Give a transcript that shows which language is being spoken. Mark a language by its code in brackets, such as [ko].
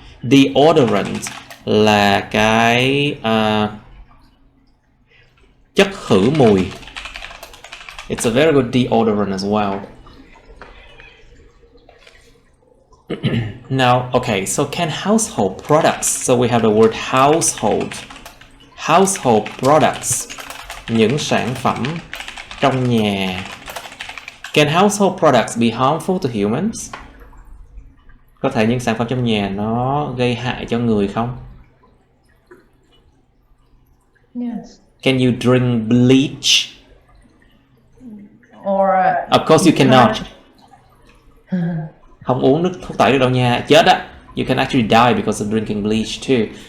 [vi] Deodorant là cái chất khử mùi. [en] It's a very good deodorant as well. Now, okay, so can household products. So we have the word household. Household products. [vi] Những sản phẩm trong nhà. [en] Can household products be harmful to humans? [vi] Có thể những sản phẩm trong nhà nó gây hại cho người không? [en] Yes. Can you drink bleach? Or Of course you cannot. [vi] Không uống nước thuốc tẩy được đâu nha, chết á. [en] You can actually die because of drinking bleach too.